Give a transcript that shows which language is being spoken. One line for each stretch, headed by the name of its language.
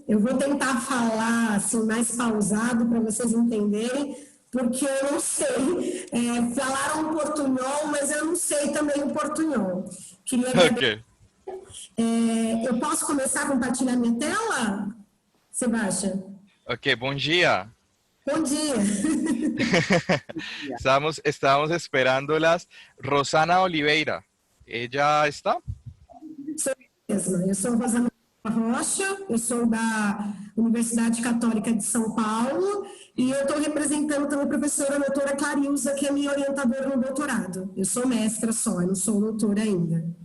Portuguese: Eu vou tentar falar assim mais pausado para vocês entenderem, porque eu não sei. Falaram portunhol, mas eu não sei também o portunhol. Queria Ok. Eu posso começar a compartilhar minha tela, Sebastião? Ok, bom dia. Bom dia.
Spanish: Estábamos esperándolas. Rosana Oliveira, ¿ella está?
Portuguese: Sou mesma. Eu sou Rosana Rocha, eu sou da Universidade Católica de São Paulo e eu estou representando também a professora doutora Clarilza, que é minha orientadora no doutorado. Eu sou mestra só, eu não sou doutora ainda.